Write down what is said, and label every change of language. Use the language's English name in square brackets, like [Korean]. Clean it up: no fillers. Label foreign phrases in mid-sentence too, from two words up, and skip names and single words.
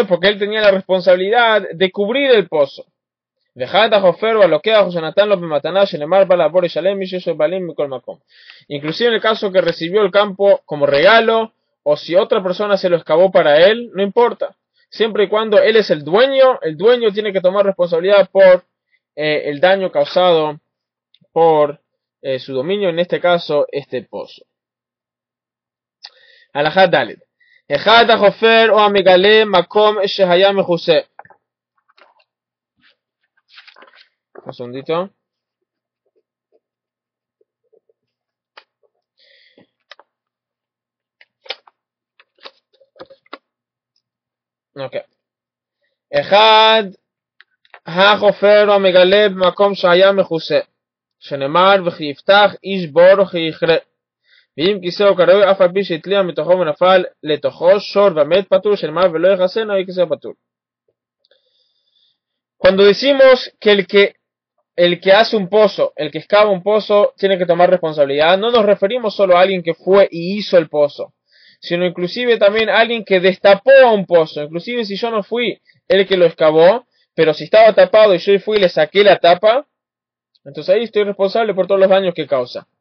[Spanish] Porque él tenía la responsabilidad de cubrir el pozo. Inclusive en el caso que recibió el campo como regalo, o si otra persona se lo excavó para él, no importa. Siempre y cuando él es el dueño tiene que tomar responsabilidad por el daño causado por su dominio, en este caso, este pozo. Halajá Dalet. [Hebrew] אחד החופר או המגלה מקום שהיה מכוסה. [Spanish] Un segundito. Okay. [Hebrew] אחד החופר או המגלה במקום שהיה מכוסה. שנאמר וכי יפתח איש בור וכי יכרה. ואם כיסאו קרוי אף על פי שהתליע מתוכו ונפל לתוכו שור ומת פטור, שנאמר ולא יכסה [Spanish] no hay [Hebrew] כיסאו פטור. [Spanish] Cuando decimos que el que el que hace un pozo, el que excava un pozo, tiene que tomar responsabilidad. No nos referimos solo a alguien que fue y hizo el pozo, sino inclusive también a alguien que destapó a un pozo. Inclusive si yo no fui el que lo excavó, pero si estaba tapado y yo fui y le saqué la tapa, entonces ahí estoy responsable por todos los daños que causa.